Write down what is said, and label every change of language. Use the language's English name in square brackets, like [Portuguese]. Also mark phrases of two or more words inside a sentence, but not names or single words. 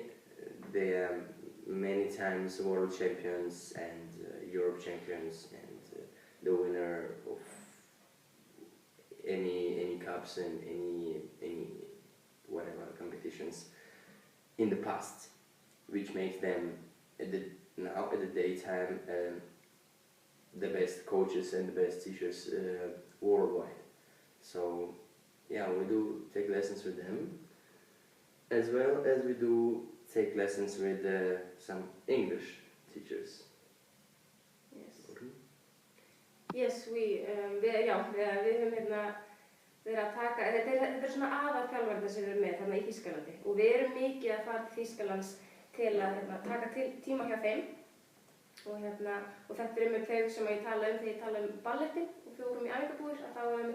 [English] They are many times world champions and Europe champions and the winner of any cups and any whatever competitions in the past, which makes them now at the daytime the best coaches and the best teachers worldwide. So yeah, we do take lessons with them, as well as we do take lessons with some English teachers. Yes. Okay. Yes, [Icelandic] við höfum verið að taka, þetta er svona aðalþjálfarnir sem við erum með þarna í Þýskalandi og við erum mikið að fara til Þýskalands til að taka tíma hjá þeim og þetta er með þau sem ég tala þegar ég tala ballettin og við vorum í æfingabúðir að þá var